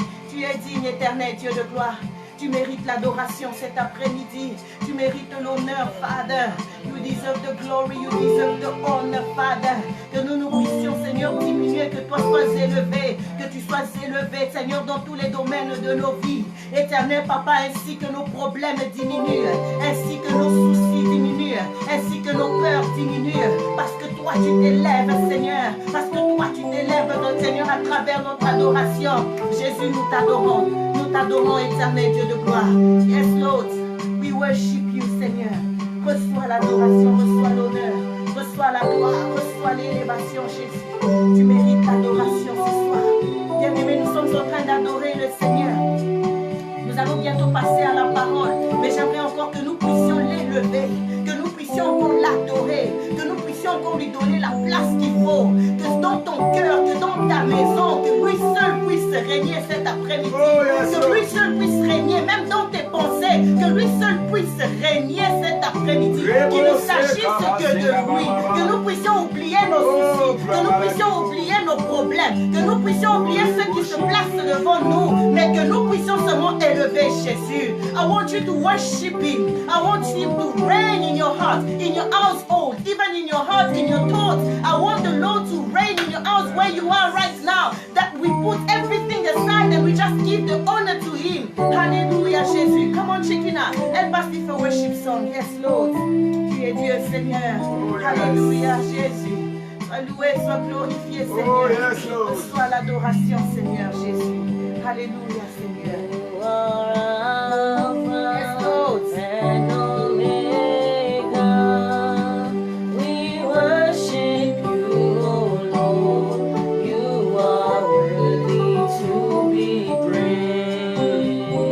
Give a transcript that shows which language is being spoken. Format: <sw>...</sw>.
<fr>Tu es digne, éternel Dieu de gloire. Tu mérites l'adoration cet après-midi. Tu mérites l'honneur, Father.</fr> <en>You deserve the glory, you deserve the honor, Father.</en> <fr>Que nous puissions, Seigneur, diminuer, que toi sois élevé. Que tu sois élevé, Seigneur, dans tous les domaines de nos vies. Éternel Papa, ainsi que nos problèmes diminuent. Ainsi que nos soucis diminuent. Ainsi que nos peurs diminuent. Parce que toi, tu t'élèves, Seigneur. Parce que toi, tu t'élèves, notre Seigneur, à travers notre adoration. Jésus, nous t'adorons. Nous t'adorons, éternel Dieu de gloire.</fr> <en>Yes, Lord, we worship you, Seigneur.</en> <fr>Reçois l'adoration, reçois l'honneur, reçois la gloire, reçois l'élévation, Jésus. Tu mérites l'adoration ce soir. Bien-aimés, nous sommes en train d'adorer le Seigneur. Nous allons bientôt passer à la parole, mais j'aimerais encore que nous puissions l'élever, que nous puissions encore l'adorer, que nous puissions encore lui donner la place qu'il faut, que dans ton cœur, que dans ta maison, que lui seul puisse régner cet après-midi, que lui seul puisse régner, même dans tes pensées, que lui seul puisse régner cet après-midi, qu'il ne s'agisse que de lui, que nous puissions oublier nos soucis, que nous puissions oublier nos problèmes, que nous puissions oublier ceux qui se placent devant nous, mais que nous puissions seulement élever Jésus.</fr> <en>I want you to worship him. I want him to reign in your heart, in your household, even in your heart, in your thoughts. I want the Lord to reign in your house where you are right now, that we put everything aside and we just give the honor to him. Hallelujah, Jésus. Come on, Shekina. Help us with a worship song. Yes, Lord.</en> <fr>Tu es Dieu, Seigneur. Hallelujah, Jésus. Sois loué, sois glorifié, Seigneur. Reçois l'adoration, Seigneur Jésus. Alléluia, Seigneur.</fr> <en>Yes, Lord. And Omega, we worship you, O Lord. You are worthy to be praised.</en>